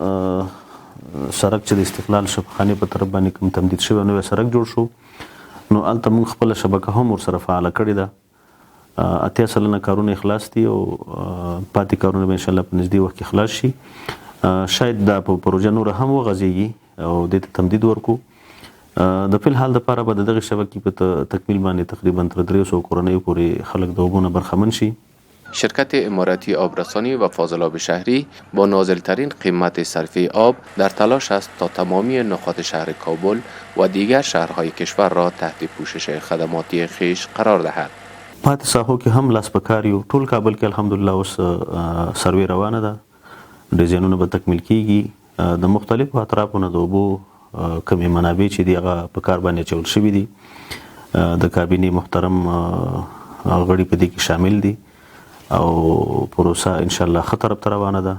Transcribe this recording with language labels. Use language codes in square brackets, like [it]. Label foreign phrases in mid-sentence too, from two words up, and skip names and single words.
[ps] سړک چې د استقلال شفاخانې په طرف باندې کوم تمدید شوی نوی سړک جوړ شو نو هلته موږ خپله شبکه هم ورسره فعاله کړې ده 80 سلنه کارونه خلاص دي او پاتې کارونه به انشاءالله په نږدې وخت کې خلاص شي شاید دا په پروژه نور هم وغځېږي او دې ته تمدید ورکو د فلحال دپاره به د دغې شبکې په تکمیل باندې تقریبا تر 300 کورنیو پورې خلک د اوبو نه برخمن شي. [fa] شرکت امارتی آبرسانی و فاضلاب شهری با نازلترین قیمت صرفی آب در تلاش است تا تمامی نقاط شهر کابل و دیگر شهرهای کشور را تحت پوشش خدماتی خیش قرار دهد. [ps] پاتې ساحو کې هم لاس په کار یو ټول کابل کې الحمدلله اوس سروې روانه ده ډیزاینونه به تکمیل کیږي د مختلفو اطرافو نه د اوبو کمې منابع چې دي هغه په کار باندې اچول شوي دي د کابینې محترم غړي په دې کې شامل دي او پروسه انشاءالله ښه طرف ته روانه ده.